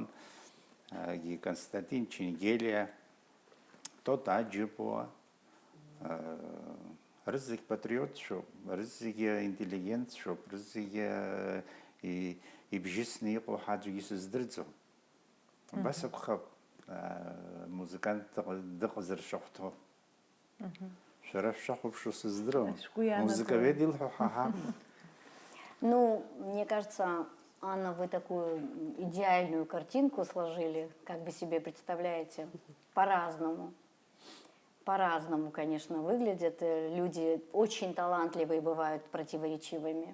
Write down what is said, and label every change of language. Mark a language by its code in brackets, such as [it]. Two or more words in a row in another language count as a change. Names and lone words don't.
[ab] Константин Ченгелиа, Тота Аџьыпуа, рызегьы патриотцәоуп, рызегьы интеллигентцәоуп, рызегьы ибжьысны иҟоу ҳаӡәгьы сыздырӡом. Абас акәхап музыкант дыҟазар шахәҭоу. Шәара шәшахәаԥшуа сыздырам. Музыковед илҳәо ҳаҳап. [ru] Ну, мне кажется, Анна, вы такую идеальную картинку сложили, как бы себе представляете, по-разному. По-разному, конечно, выглядят. Люди очень талантливые бывают противоречивыми.